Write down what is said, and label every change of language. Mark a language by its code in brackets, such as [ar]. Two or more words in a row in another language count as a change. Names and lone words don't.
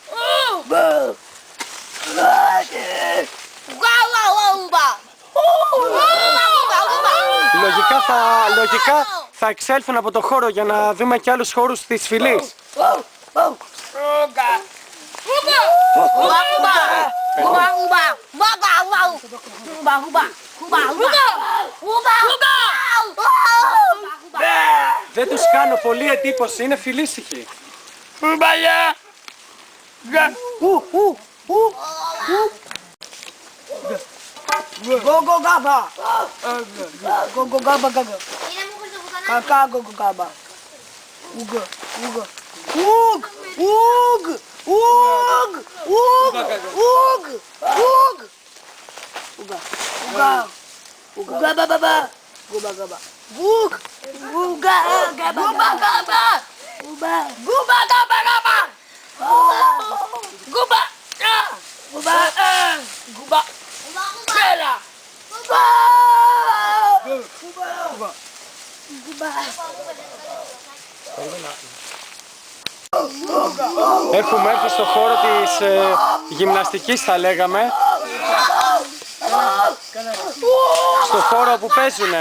[el] Λογικά θα εξέλθουν από το χώρο για να δούμε και άλλους χώρους της φυλής. Δεν τους κάνω πολύ εντύπωση, είναι φιλήσυχοι. Gogo gaba. Gogo gaba gaga. Kaka gogo gaba. Uga uga. Ug ug ug ug ug ug. Uga uga. Uga baba. Guba gaba. Ug uga gaba. Guba gaba. Guba guba gaba gaba. Guba guba guba. Bella! Έχουμε έρθει στο χώρο της γυμναστικής, θα λέγαμε. Στο χώρο που παίζουνε.